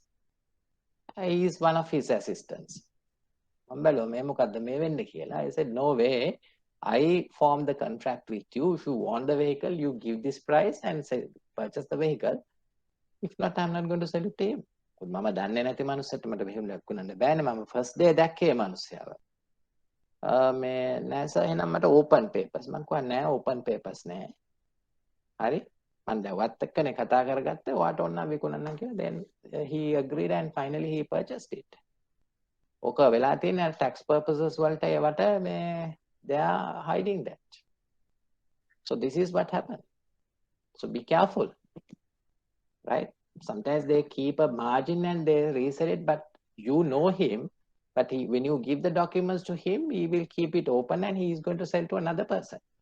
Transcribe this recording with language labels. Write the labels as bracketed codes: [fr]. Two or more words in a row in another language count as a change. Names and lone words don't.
[en] He is one of his assistants. I said, no way. I formed the contract with you. If you want the vehicle, you give this price and say, purchase the vehicle. If not, I'm not going to sell it to him. [si] Mama දන්නේ නැති මනුස්සයට මට මෙහෙම ලැබුණා බෑනේ මම [en] first day [si] දැක්කේ මනුස්සයාව. මේ නෑ සර් එහෙනම් මට [en] open papers. [si] මම කිව්වා නෑ [en] open papers [si] නෑ. හරි? මම දැවත් එක්කනේ කතා කරගත්තේ ඔයාට ඕන නම් විකුණන්න කියලා. [en] Then he agreed and finally he purchased it. [si] ඕක වෙලා තියෙන [en] tax purposes [si] වලට ඒවට මේ [en] they are hiding that. So this is what happened. So be careful. Right? Sometimes they keep a margin and they resell it, but you know him. But when you give the documents to him, he will keep it open and he is going to sell to another person.